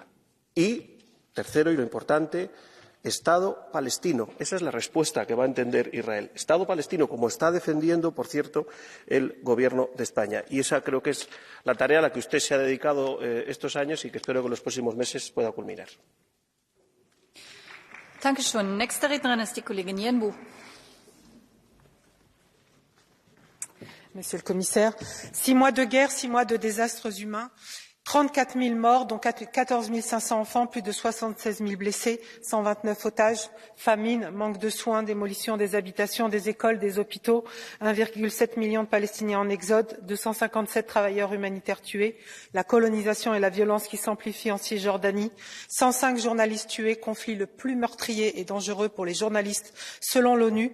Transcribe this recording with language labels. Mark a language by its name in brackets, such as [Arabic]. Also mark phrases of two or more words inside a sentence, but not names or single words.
[Spanish] Y, tercero y lo importante, Estado palestino. Esa es la respuesta que va a entender Israel. Estado palestino, como está defendiendo, por cierto, el Gobierno de España. Y esa creo que es la tarea a la que usted se ha dedicado estos años y que espero que en los próximos meses pueda culminar. [German] Dankeschön. Nächste Rednerin ist die Kollegin Yenbu. [French] Monsieur le Commissaire, 6 mois de guerre, 6 mois de désastres humains. 34 000 morts, dont 14 500 enfants, plus de 76 000 blessés, 129 otages, famine, manque de soins, démolition des habitations, des écoles, des hôpitaux, 1,7 million de Palestiniens en exode, 257 travailleurs humanitaires tués, la colonisation et la violence qui s'amplifient en Cisjordanie, 105 journalistes tués, conflit le plus meurtrier et dangereux pour les journalistes selon l'ONU.